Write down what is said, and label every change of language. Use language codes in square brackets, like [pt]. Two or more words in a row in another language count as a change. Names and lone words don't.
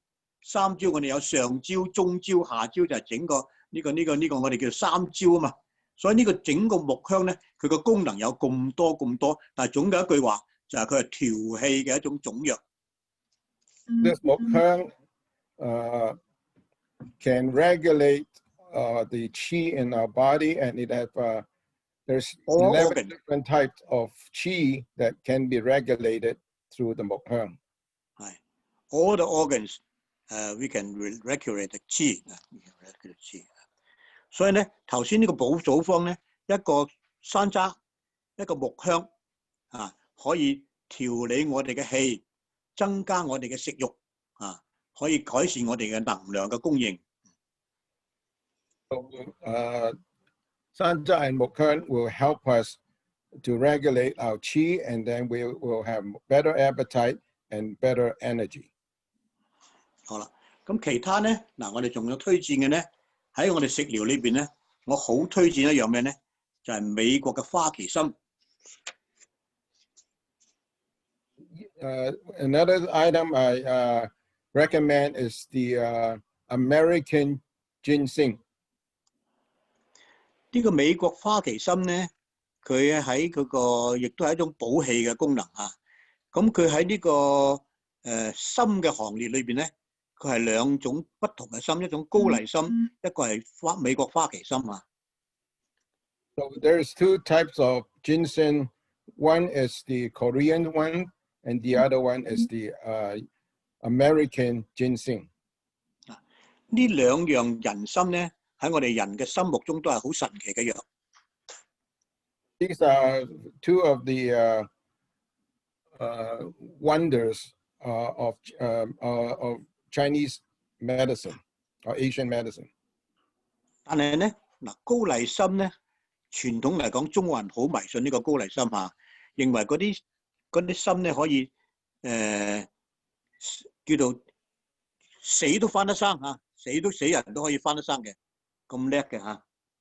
[yue] 三焦我哋有上焦、中焦、下焦，就係整個呢個我哋叫三焦啊嘛。所以呢個整個木香咧，佢個功能有咁多，但係總嘅一句話就係佢係調氣嘅一種種藥。 [en] This 木香 can regulate the qi in our body, and it have there's 11 different types of qi that can be regulated through the 木香。 [yue] 係 [en] all the organs we can regulate the qi [yue] 所以咧，頭先呢個補組方咧，一個山楂，一個木香啊，可以調理我哋嘅氣，增加我哋嘅食慾啊，可以改善我哋嘅能量嘅供應。 [en] So, Sanja and Mukhan will help us to regulate our qi, and then we will have better appetite and better energy. [yue] 好啦，咁其他咧，嗱，我哋仲有推薦嘅咧，喺我哋食療裏邊咧，我好推薦一樣咩咧？就係美國嘅花旗參。 [en] Another item I recommend is the American ginseng. [yue] 呢個美國花旗參咧，佢喺嗰個亦都係一種補氣嘅功能啊。咁佢喺呢個參嘅行列裏邊咧，佢係兩種不同嘅參，一種高麗參，一個係美國花旗參啊。 [en] So there's two types of ginseng. One is the Korean one, and the other one is the American ginseng. [yue] 呢兩樣人參咧，喺我哋人嘅心目中都係好神奇嘅藥。 [en] These are two of the wonders of Chinese medicine or Asian medicine. [yue] 但係咧，嗱高麗參咧，傳統嚟講，中國人好迷信呢個高麗參嚇，認為嗰啲參咧可以叫做死都翻得生嚇，死人都可以翻得生嘅，咁叻嘅嚇。